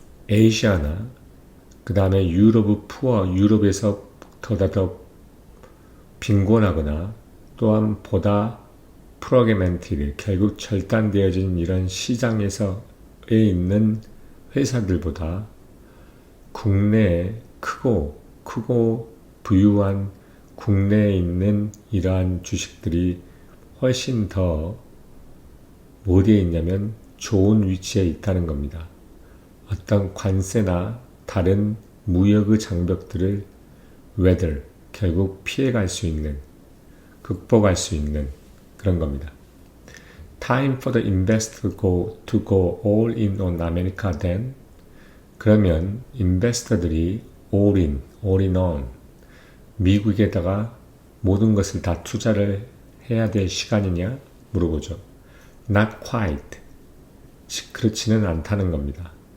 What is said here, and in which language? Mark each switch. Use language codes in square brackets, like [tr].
[ko] 아시아나 그 다음에 유럽에서 더 빈곤하거나 또한 보다 프로게멘티드 결국 절단되어진 이런 시장에 있는 회사들보다 국내에 크고 부유한 국내에 있는 이러한 주식들이 훨씬 더 어디에 있냐면 좋은 위치에 있다는 겁니다. 어떤 관세나 다른 무역의 장벽들을 결국 피해갈 수 있는, 극복할 수 있는 그런 겁니다. [en] Time for the investor to go all in on America then? [ko] 그러면 인베스터들이 [en] all in on [ko] 미국에다가 모든 것을 다 투자를 해야 될 시간이냐 물어보죠. [en] Not quite. [ko] 그렇지는 않다는 겁니다.